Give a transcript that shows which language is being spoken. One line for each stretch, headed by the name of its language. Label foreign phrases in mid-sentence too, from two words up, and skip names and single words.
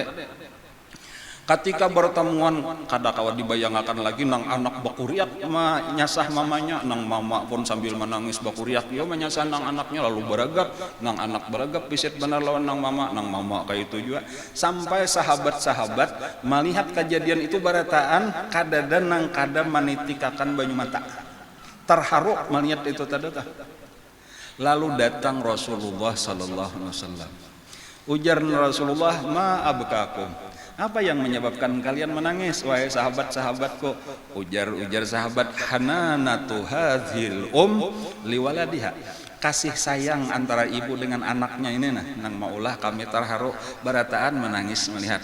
Banjar: Ketika bertemuan kada kawat dibayangkan lagi nang anak bakuriak menyasah mamanya, nang mama pun sambil menangis bakuriak dia menyasah nang anaknya, lalu beragap nang anak beragap pisit benar lawan nang mama kayak itu juga, sampai sahabat-sahabat melihat kejadian itu barataan kadadan nang kada manitikakan banyu mata, terharu melihat itu tadi. Lalu datang Rasulullah
Arabic: صلى الله عليه وسلم,
Indonesian: ujar Rasulullah,
Arabic: ما أبكاكم,
Indonesian: apa yang menyebabkan kalian menangis wahai sahabat-sahabatku?
Banjar: Ujar sahabat,
Arabic: حنانة هذه لولدها,
Banjar: kasih sayang antara ibu dengan anaknya ini nang maulah kami terharu barataan menangis melihat.